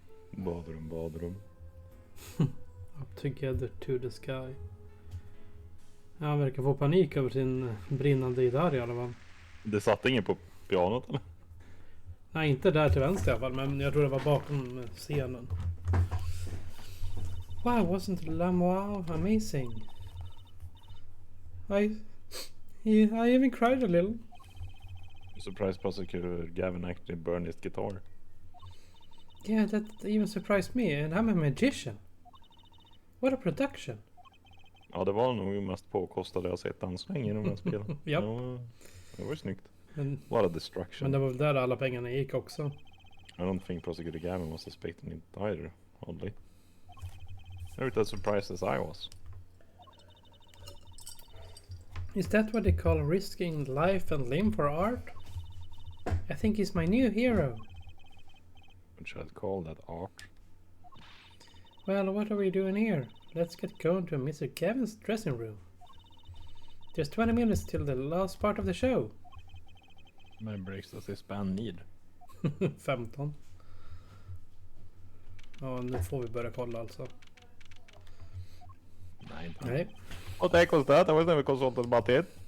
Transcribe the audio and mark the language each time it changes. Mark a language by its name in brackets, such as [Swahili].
[Swedish] Badrum. [English] Up together to the sky. [Swedish] Ja, han verkar få panik över sin brinnande gitarr i alla fall. Det satt ingen på pianot, eller? Nej, inte där till vänster i alla fall, men jag tror det var bakom scenen. [English] Wow, wasn't Lamoire amazing? I even cried a little. Surprise prosecutor Gavin actually burned his guitar. Yeah, that even surprised me, and I'm a magician. What a production. [Swedish] Ja, det var nog mest påkostade jag sett än så länge i de här spelen. Japp. Det var ju snyggt. Men, [English] A lot of destruction. [Swedish] men det var väl där alla pengarna gick också. [English] I don't think prosecutor Gavin was suspecting it either, oddly. Not as surprised as I was. Is that what they call risking life and limb for art? I think he's my new hero. What should I call that, art? Well, what are we doing here? Let's get going to Mr. Kevin's dressing room. There's 20 minutes till the last part of the show. How many breaks does this band need? 15. [Swedish] Ja, nu får vi börja kolla alltså. Nej, inte. Nej. [English] What the heck was that? I was never consulted about it.